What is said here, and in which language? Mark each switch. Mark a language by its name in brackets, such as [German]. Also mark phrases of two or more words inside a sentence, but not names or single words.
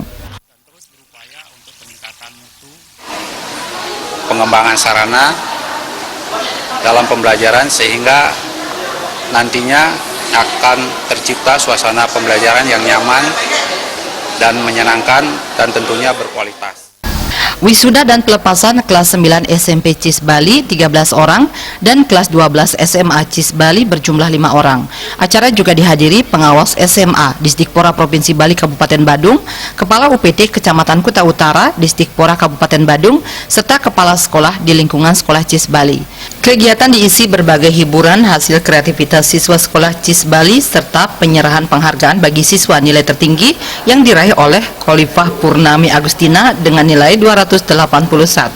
[Indonesian] Terus berupaya untuk peningkatan mutu, pengembangan sarana dalam pembelajaran sehingga nantinya akan tercipta suasana pembelajaran yang nyaman dan menyenangkan dan tentunya berkualitas. Wisuda dan pelepasan kelas 9 SMP CIS Bali 13 orang dan kelas 12 SMA CIS Bali berjumlah 5 orang. Acara juga dihadiri pengawas SMA Disdikpora Provinsi Bali Kabupaten Badung, Kepala UPT Kecamatan Kuta Utara Disdikpora Kabupaten Badung, serta kepala sekolah di lingkungan Sekolah CIS Bali. Kegiatan diisi berbagai hiburan hasil kreativitas siswa Sekolah CIS Bali serta penyerahan penghargaan bagi siswa nilai tertinggi yang diraih oleh Khalifah Purnami Agustina dengan nilai 281.